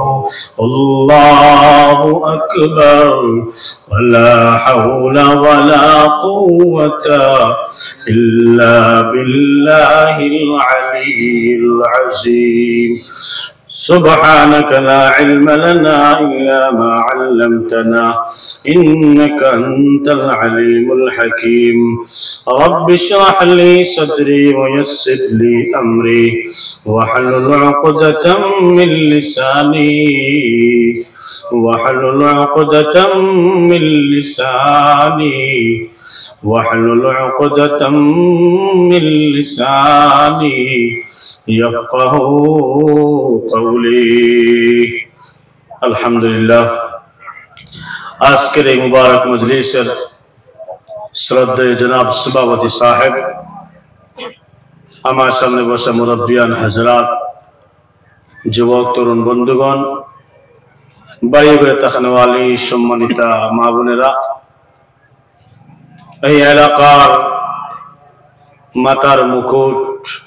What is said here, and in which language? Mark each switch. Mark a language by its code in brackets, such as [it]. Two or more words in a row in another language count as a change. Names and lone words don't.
[ar] الله أكبر ولا حول ولا قوة إلا بالله العلي العظيم. سبحانك لا علم لنا إلا ما علمتنا إنك أنت العليم الحكيم. رب اشرح لي صدري ويسر لي أمري واحلل عقدة من لساني واحلل عقدة من لساني واحلل عقدة من لساني يفقهوا قولي. अल्हम्दुलिल्लाह। [bn] आजकेर এই মুবারক মজলিসের শ্রদ্ধেয় জনাব সভাপতি সাহেব, আমার সামনে বসা মুরব্বিয়ান হযরত, যুবক তরুণ বন্ধুগণ, বাড়ি ঘরে তাকানোয়ালি সম্মানিতা মা বোনেরা, এই এলাকার মাতার মুকুট,